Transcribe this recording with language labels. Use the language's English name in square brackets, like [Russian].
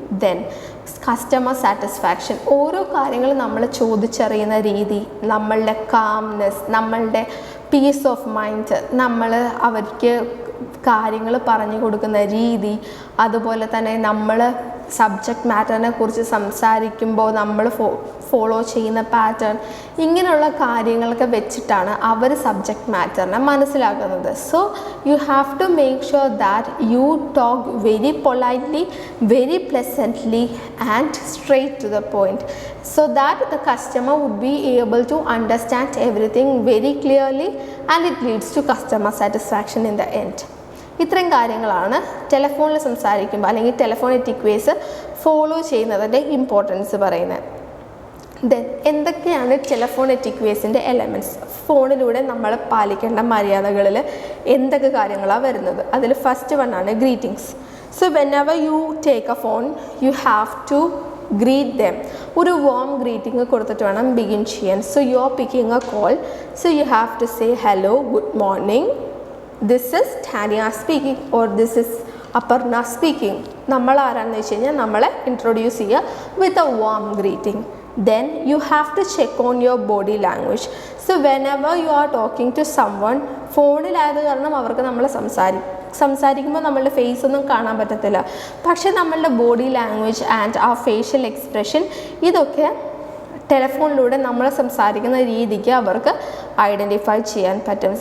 [Malayalam] Then customer satisfaction. ഓരോ കാര്യങ്ങൾ നമ്മൾ ചോദിച്ചറിയുന്ന രീതി, നമ്മളുടെ കാംനെസ്, നമ്മളുടെ പീസ് ഓഫ് മൈൻഡ്, നമ്മൾ അവർക്ക് കാര്യങ്ങൾ പറഞ്ഞു കൊടുക്കുന്ന രീതി, അതുപോലെ തന്നെ നമ്മൾ സബ്ജക്റ്റ് മാറ്ററിനെ കുറിച്ച് സംസാരിക്കുമ്പോൾ നമ്മൾ ഫോളോ ചെയ്യുന്ന പാറ്റേൺ, ഇങ്ങനെയുള്ള കാര്യങ്ങളൊക്കെ വെച്ചിട്ടാണ് അവർ സബ്ജക്റ്റ് മാറ്ററിനെ മനസ്സിലാക്കുന്നത്. [English] So you have to make sure that you talk very politely, very pleasantly and straight to the point, so that the customer would be able to understand everything very clearly and it leads to customer satisfaction in the end. [Malayalam] ഇത്രയും കാര്യങ്ങളാണ് ടെലിഫോണിൽ സംസാരിക്കുമ്പോൾ അല്ലെങ്കിൽ telephone എറ്റിക്വേറ്റ്സ് follow ചെയ്യുന്നതിൻ്റെ importance പറയുന്നത്. Then എന്തൊക്കെയാണ് telephone എറ്റിക്വേറ്റ്സിൻ്റെ elements? ഫോണിലൂടെ നമ്മൾ പാലിക്കേണ്ട മര്യാദകളിൽ എന്തൊക്കെ കാര്യങ്ങളാണ് വരുന്നത്? [English] അതിൽ first one ആണ് greetings. So whenever you take a phone you have to greet them. [Malayalam] ഒരു warm greeting കൊടുത്തിട്ട് വേണം begin ചെയ്യാൻ. [English] So you are picking a call. So you have to say hello, good morning. This is Tanya speaking or this is Aparna speaking. [Malayalam] നമ്മൾ ആരാണെന്ന് വെച്ച് കഴിഞ്ഞാൽ നമ്മളെ introduce ചെയ്യുക [English] with a warm greeting. Then you have to check on your body language. So whenever you are talking to someone, [Malayalam] ഫോണിലായത് കാരണം അവർക്ക് നമ്മൾ സംസാരിക്കുമ്പോൾ നമ്മളുടെ ഫേസ് ഒന്നും കാണാൻ പറ്റത്തില്ല. പക്ഷേ നമ്മളുടെ ബോഡി ലാംഗ്വേജ് ആൻഡ് ആ ഫേഷ്യൽ എക്സ്പ്രഷൻ ഇതൊക്കെ ടെലിഫോണിലൂടെ നമ്മൾ സംസാരിക്കുന്ന രീതിക്ക് അവർക്ക് ഐഡൻറ്റിഫൈ ചെയ്യാൻ പറ്റും.